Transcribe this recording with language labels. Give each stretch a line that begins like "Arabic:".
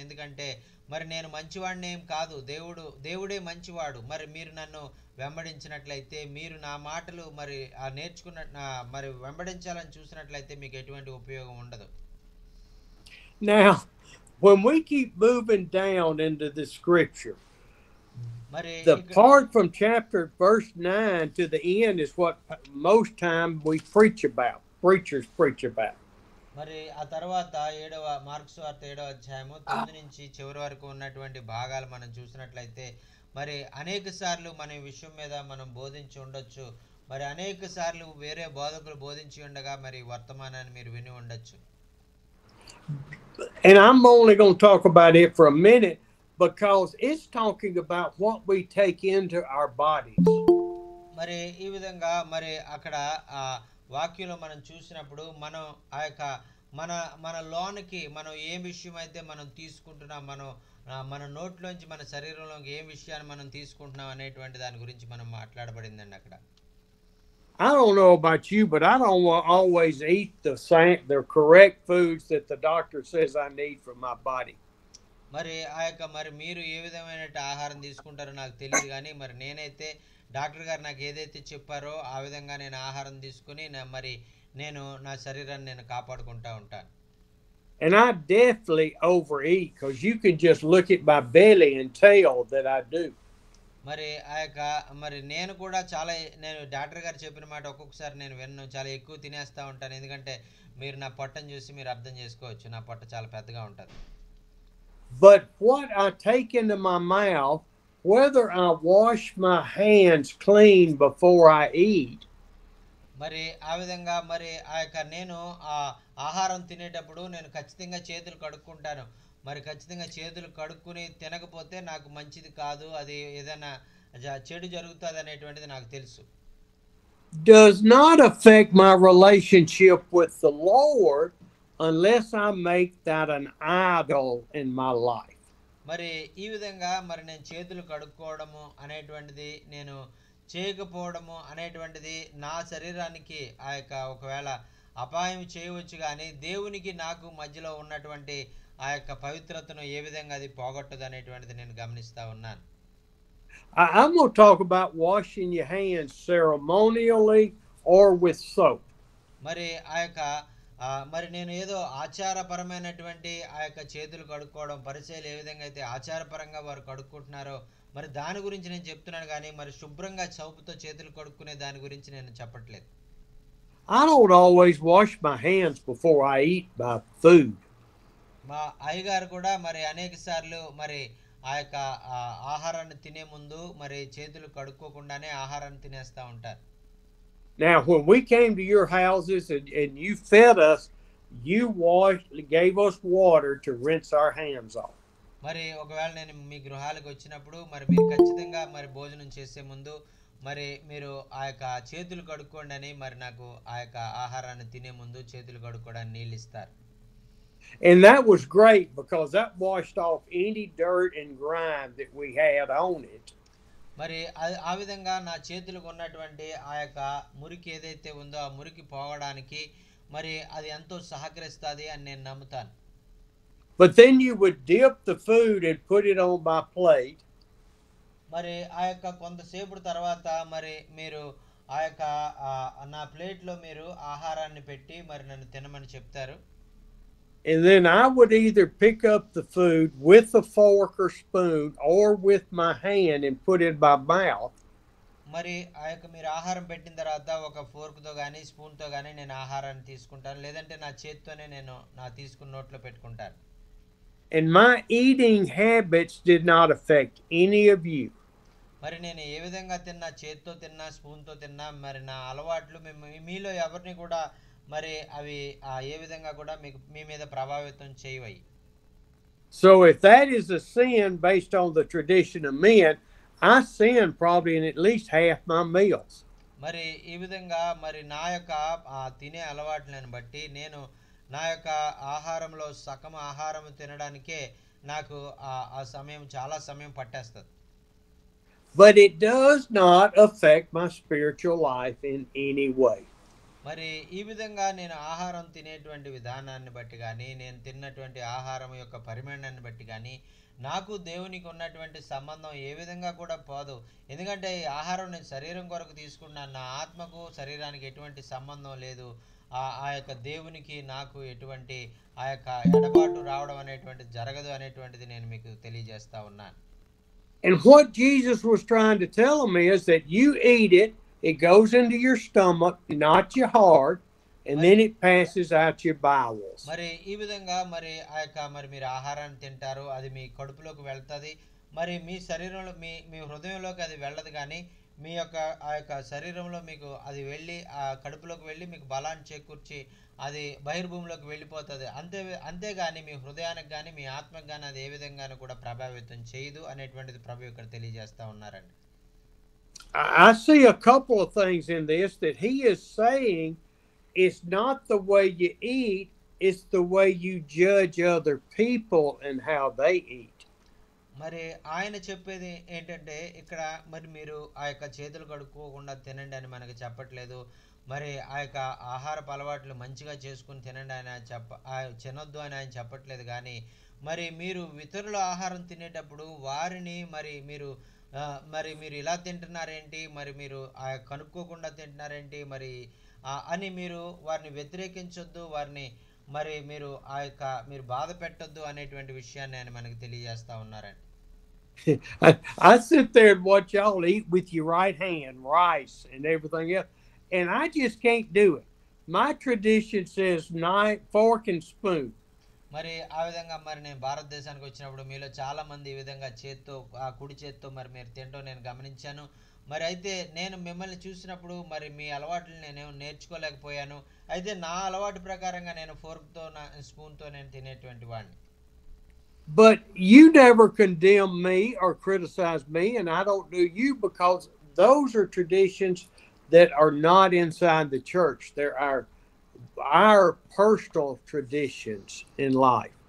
Telugu: ఎందుకంటే మరి నేను మంచివాడిని ఏం కాదు, దేవుడే మంచివాడు. మరి మీరు నన్ను వెంబడించినట్లయితే, మీరు నా మాటలు మరి మరి వెంబడించాలని చూసినట్లయితే మీకు ఎటువంటి ఉపయోగం ఉండదు.
English: Now, when we keep moving down into the scripture, the part from verse 9 to the end is what most time we preachers preach about.
Telugu: మరి ఆ తర్వాత మార్కు సువార్త 7వ అధ్యాయము 9 నుంచి చివరి వరకు ఉన్నటువంటి భాగాలు మనం చూసినట్లయితే మరి అనేక సార్లు మన విషయం మీద మనం బోధించి ఉండొచ్చు. మరి అనేక సార్లు వేరే బోధకులు బోధించి ఉండగా మరి వర్తమానాన్ని మీరు విని ఉండొచ్చు.
English: And I'm only going to talk about it for a minute because it's talking about what we take into our bodies.
Telugu: మరి ఈ విధంగా మరి అక్కడ వాక్యంలో మనం చూసినప్పుడు మనం ఆ యొక్క మన లోనికి మనం ఏ విషయం అయితే మనం తీసుకుంటున్నాం, మన నోట్లోంచి మన శరీరంలోకి ఏ విషయాన్ని మనం తీసుకుంటున్నాం అనేటువంటి దాని గురించి మనం మాట్లాడబడిందండి అక్కడ.
English: I don't know about you, but I don't always eat the correct foods that the doctor says I need for my body.
Telugu: మరి ఆ యొక్క మరి మీరు ఏ విధమైన ఆహారం తీసుకుంటారో నాకు తెలియదు, కానీ మరి నేనైతే డాక్టర్ గారు నాకు ఏదైతే చెప్పారో ఆ విధంగా నేను ఆహారం తీసుకుని మరి నేను నా శరీరాన్ని నేను కాపాడుకుంటా ఉంటాను.
English: And I definitely overeat because you can just look at my belly and tell that I do.
Telugu: మరి ఆ యొక్క మరి నేను కూడా నేను డాక్టర్ గారు చెప్పిన మాట ఒక్కొక్కసారి నేను విన్ను, చాలా ఎక్కువ తినేస్తూ ఉంటాను. ఎందుకంటే మీరు నా పొట్టను చూసి మీరు అర్థం చేసుకోవచ్చు, నా పొట్ట చాలా పెద్దగా ఉంటుంది.
English: But what I take into my mouth, whether I wash my hands clean before I eat,
Telugu: మరి ఆ విధంగా మరి ఆ యొక్క నేను ఆహారం తినేటప్పుడు నేను ఖచ్చితంగా చేతులు కడుక్కుంటాను. మరి ఖచ్చితంగా చేతులు కడుక్కుని తినకపోతే నాకు మంచిది కాదు, అది ఏదైనా చెడు జరుగుతుంది అనేటువంటిది నాకు తెలుసు.
English: does not affect my relationship with the Lord unless I make that an idol in my life.
Telugu: మరి ఈ విధంగా మరి నేను చేతులు కడుక్కోవడము అనేటువంటిది నేను చేయకపోవడము అనేటువంటిది నా శరీరానికి ఆ యొక్క ఒకవేళ అపాయం చేయవచ్చు, కానీ దేవునికి నాకు మధ్యలో ఉన్నటువంటి ఆ యొక్క పవిత్రతను ఏ విధంగా అది పోగొట్టదు అనేటువంటిది నేను గమనిస్తా ఉన్నాను.
English: I'm going to talk about washing your hands ceremonially or with soap.
Telugu: మరి ఆ యొక్క మరి నేను ఏదో ఆచారపరమైనటువంటి ఆ యొక్క చేతులు కడుక్కోవడం, పరిచయాలు ఏ విధంగా అయితే ఆచారపరంగా వారు కడుక్కుంటున్నారో మరి దాని గురించి నేను చెప్తున్నాను, కానీ మరి శుభ్రంగా సోపుతో చేతులు కడుక్కునే దాని గురించి నేను చెప్పట్లేదు.
English: I don't always wash my hands before I eat my food.
Telugu: మా అయ్యగారు కూడా మరి అనేక సార్లు మరి ఆ యొక్క ఆహారాన్ని తినే ముందు మరి చేతులు కడుక్కోకుండానే ఆహారాన్ని తినేస్తూ ఉంటారు.
English: Now, when we came to your houses and you fed us, you gave us water to rinse our hands off.
Telugu: మరి ఒకవేళ నేను మీ గృహాలకు వచ్చినప్పుడు మరి మీరు ఖచ్చితంగా మరి భోజనం చేసే ముందు మరి మీరు ఆ యొక్క చేతులు కడుక్కోండి అని మరి నాకు ఆ యొక్క ఆహారాన్ని తినే ముందు చేతులు కడుక్కోవడానికి నీళ్ళు ఇస్తారు.
English: And that was great because that washed off any dirt and grime that we had on it.
Telugu: మరి ఆ విధంగా నా చేతులకు ఉన్నటువంటి ఆ యొక్క మురికి ఏదైతే ఉందో ఆ మురికి పోవడానికి మరి అది ఎంతో సహకరిస్తుంది అని నేను నమ్ముతాను.
English: But then you would dip the food and put it on my plate.
Telugu: మరి ఆ యొక్క కొంతసేపు తర్వాత మరి మీరు ఆ యొక్క నా ప్లేట్లో మీరు ఆహారాన్ని పెట్టి మరి నన్ను తినమని చెప్తారు.
English: And then I would either pick up the food with a fork or spoon or with my hand and put it in my mouth.
Telugu: మరి ఆ యొక్క మీరు ఆహారం పెట్టిన తర్వాత ఒక ఫోర్క్తో కానీ స్పూన్తో కానీ నేను ఆహారాన్ని తీసుకుంటాను, లేదంటే నా చేత్తోనే నేను తీసుకున్న నోట్లో పెట్టుకుంటాను.
English: And my eating habits did not affect any of you.
Telugu: మరి నేను ఏ విధంగా తిన్నా, చేత్తో తిన్నా, స్పూన్తో తిన్నా, మరి నా అలవాట్లు మీలో ఎవరిని కూడా మరి అవి ఏ విధంగా కూడా మీ మీద ప్రభావితం చేయవయి.
English: So if that is a sin based on the tradition of men, I sin probably in at least half my meals.
Telugu: మరి ఈ విధంగా మరి నా యొక్క తినే అలవాట్లను బట్టి నేను నా యొక్క ఆహారంలో సగం ఆహారం తినడానికే నాకు ఆ సమయం చాలా సమయం పట్టేస్తుంది.
English: But it does not affect my spiritual life in any way.
Telugu: మరి ఈ విధంగా నేను ఆహారం తినేటువంటి విధానాన్ని బట్టి కానీ, నేను తిన్నటువంటి ఆహారం యొక్క పరిమాణాన్ని బట్టి కానీ నాకు దేవునికి ఉన్నటువంటి సంబంధం ఏ విధంగా కూడా పోదు. ఎందుకంటే ఈ ఆహారం నేను శరీరం కొరకు తీసుకున్నాను, నా ఆత్మకు శరీరానికి ఎటువంటి సంబంధం లేదు. ఆ యొక్క దేవునికి నాకు ఎటువంటి ఆ యొక్క ఎడబాటు రావడం అనేటువంటిది జరగదు అనేటువంటిది నేను మీకు తెలియజేస్తా ఉన్నాను.
English: And what Jesus was trying to tell them is that you eat it, it goes into your stomach, not your heart, and then it passes out your bowels.
Telugu: మరి ఈ విధంగా మరి ఆ యొక్క మరి మీరు ఆహారాన్ని తింటారు, అది మీ కడుపులోకి వెళ్తుంది. మరి మీ శరీరంలో మీ హృదయంలోకి అది వెళ్ళదు, కానీ మీ యొక్క ఆ యొక్క శరీరంలో మీకు అది వెళ్ళి ఆ కడుపులోకి వెళ్ళి మీకు బలాన్ని చేకూర్చి అది బహిర్భూమిలోకి వెళ్ళిపోతుంది. అంతేగాని మీ హృదయానికి కానీ మీ ఆత్మకు కానీ అది ఏ విధంగానూ కూడా ప్రభావితం చేయదు అనేటువంటిది ప్రభు ఇక్కడ తెలియజేస్తా ఉన్నారండి.
English: I see a couple of things in this that he is saying it's not the way you eat, it's the way you judge other people and how they eat.
Telugu: మరి ఆయన చెప్పేది ఏంటంటే ఇక్కడ మరి మీరు ఆ యొక్క చేతులు కడుక్కోకుండా తినండి అని మనకి చెప్పట్లేదు. మరి ఆ యొక్క ఆహారపు అలవాట్లు మంచిగా చేసుకుని తినండి అని తినొద్దు అని ఆయన చెప్పట్లేదు. కానీ మరి మీరు ఇతరుల ఆహారం తినేటప్పుడు వారిని మరి మీరు ఇలా తింటున్నారేంటి, మరి మీరు కనుక్కోకుండా తింటున్నారేంటి మరి అని మీరు వారిని వ్యతిరేకించొద్దు, వారిని మరి మీరు బాధ పెట్టొద్దు అనేటువంటి విషయాన్ని ఆయన మనకి తెలియజేస్తా ఉన్నారండి.
English: I sit there and watch y'all eat with your right hand rice and everything else, and I just can't do it. My tradition says knife, fork, and spoon.
Telugu: మరి ఆ విధంగా మరి నేను భారతదేశానికి వచ్చినప్పుడు మీలో చాలా మంది ఈ విధంగా కుడి చేత్తో మరి మీరు తింటూ నేను గమనించాను. మరి అయితే నేను మిమ్మల్ని చూసినప్పుడు మరి మీ అలవాట్లు నేనేమో నేర్చుకోలేకపోయాను. అయితే నా అలవాటు ప్రకారంగా నేను ఫోర్క్తో స్పూన్తో నేను తినేటువంటి వాడిని.
English: But you never condemn me or criticize me, and I don't do you, because those are traditions that are not inside the church. They're our personal traditions in life.